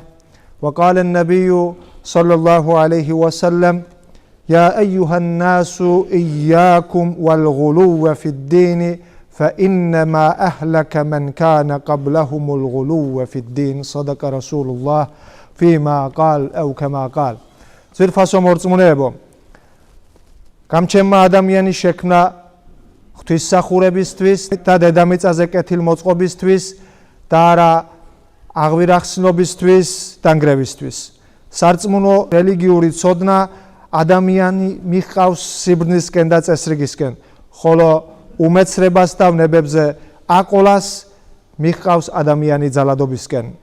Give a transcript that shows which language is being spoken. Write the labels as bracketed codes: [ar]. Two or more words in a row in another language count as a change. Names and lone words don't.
[ar] وقال النبي صلى الله عليه وسلم يا أيها الناس إياكم والغلو في الدين فإنما أهلك من كان قبلهم الغلو في الدين صدق رسول الله فيما قال أو كما قال [ka] ზირფასო მორწმუნეებო გამჩენმა ადამიანის შექმნა ღვთისმსახურებისთვის და დედამიწაზე კეთილმოწყობისთვის და არა აღვირახსნობისთვის დანგრევისთვის. სარწმუნო რელიგიური ცოდნა ადამიანი მიჰყავს სიბრძნისკენ და წესრიგისკენ, ხოლო უმეცრებას და ვნებებზე აყოლას მიჰყავს ადამიანი ძალადობისკენ.